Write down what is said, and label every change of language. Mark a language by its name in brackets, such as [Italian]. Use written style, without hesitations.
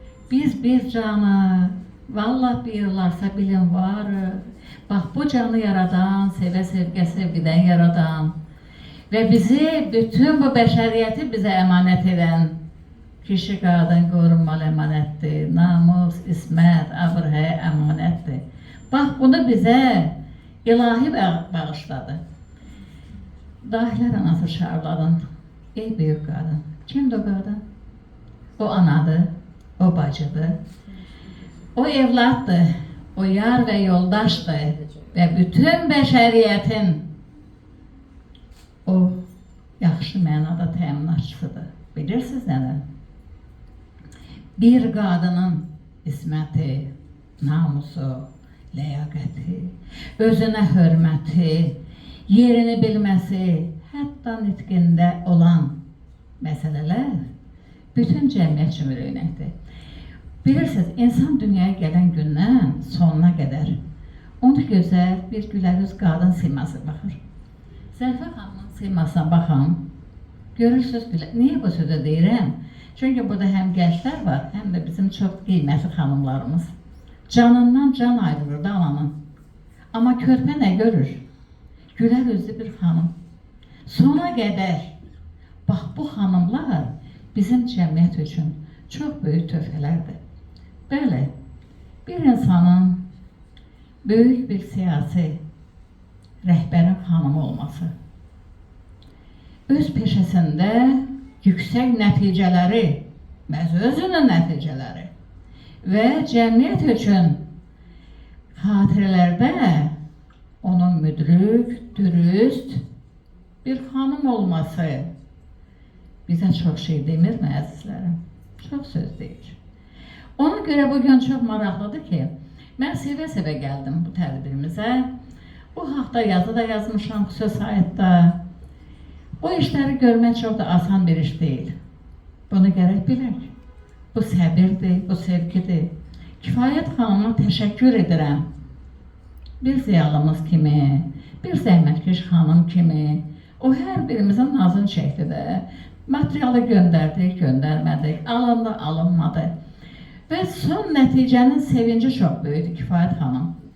[Azerbaijani] Biz bir canı, vallahi bilirlarsa bilin varıq. Bax bu canı yaradan, sevgiden yaradan ve bizi, bütün bu bəşəriyyəti bize emanet eden kişi qadın qorunmalı emanettir, namus, ismət, abır-həyə emanettir. Bax bunu bize ilahi bağışladı. Dahilər anası şarladın. [Turkish] Ey büyük kadın. Kimdir o kadın? [Azerbaijani] O anadır, o bacıdır, o evlatdır, o yar ve yoldaşdır ve bütün bəşəriyyətin o yaxşı mənada təminatçısıdır. Bilirsiniz nədən? Bir qadının isməti, namusu, ləyaqəti, özünə hörməti, yerini bilməsi, hətta nitqində olan məsələlər bütün cəmiyyət üçün örnəkdir. Bilirsiniz, insan dünyaya gələn gündən sonuna qədər onu gözəl bir gülərüz qadın siması baxır. Zərfə xanımın simasına baxın, görürsünüz, niyə bu sözü deyirəm? Çünki burada həm gənclər var, həm də bizim çox qiymətli xanımlarımız. Canından can ayrılır da ananın. Ama körpə nə görür? Gülər özlü bir xanım. Sona qədər, bax bu xanımlar bizim cəmiyyət üçün çox böyük töhfələrdir. Belə, bir insanın böyük bir siyasi rəhbərin xanımı olması, öz peşəsində yüksək nəticələri, özünün nəticələri ve cəmiyyət üçün xatirələrdə onun müdrik, dürüst bir xanım olması bize çok şey demir mi əzizlərim? Çok söz deyir. Ona göre bugün çok maraqlıdır ki, mən sevə-sevə gəldim bu tədbirimizə. Bu haqda yazı da yazmışam söz saytda. Bu işləri görmək çok da asan bir iş değil. Bunu gərək bilək. Bu səbirdir, bu sevgidir. Kifayət xanıma təşəkkür edirəm. Bir ziyalımız kimi, bir zəhmətkeş xanım kimi, o hər birimizin nazını çəkdi də. Materialı göndərdik, göndərmədik, alındı, alınmadı. Və son nəticənin sevinci çox böyüdü Kifayət xanım.